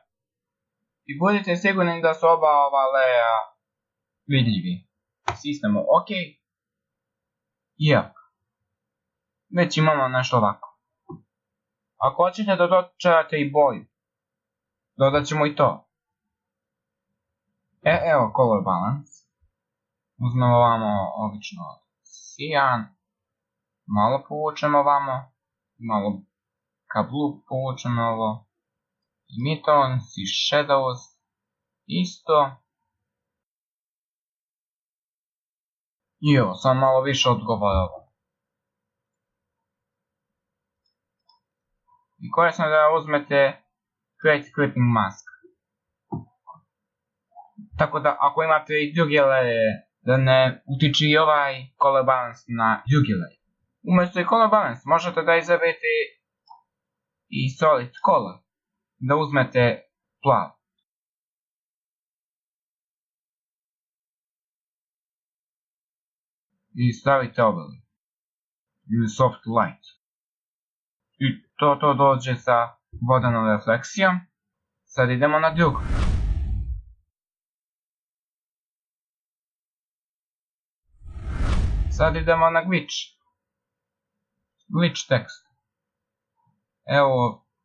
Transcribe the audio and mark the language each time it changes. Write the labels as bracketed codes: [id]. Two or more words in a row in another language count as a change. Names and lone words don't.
[sr] I budite sigurni da su oba ova leja vidljivi. Stisnemo OK. Već imamo nešto ovako. Ako hoćete da dočarate i boju, dodat ćemo i to. Evo [en] color balance. [sr] Uzmemo ovamo obično cyan. Malo povučemo ovamo. Malo ka blue povučemo ovo. Midtones i shadows. Isto. I evo, sam malo više odgovara ovo. I korisno da uzmete [en] Create Clipping Mask. [sr] Tako da ako imate i druge leje, da ne utiče i ovaj [en] color balance [sr] na druge leje. Umjesto i [en] color balance [sr] možete da izaberete i [en] solid color. [sr] Da uzmete plav. I stavite overlay. Ili [en] soft light. [sr] I to dođe sa vodanom refleksijom. Sad idemo na drugo. Sad idemo na glitch. Glitch tekst. Evo.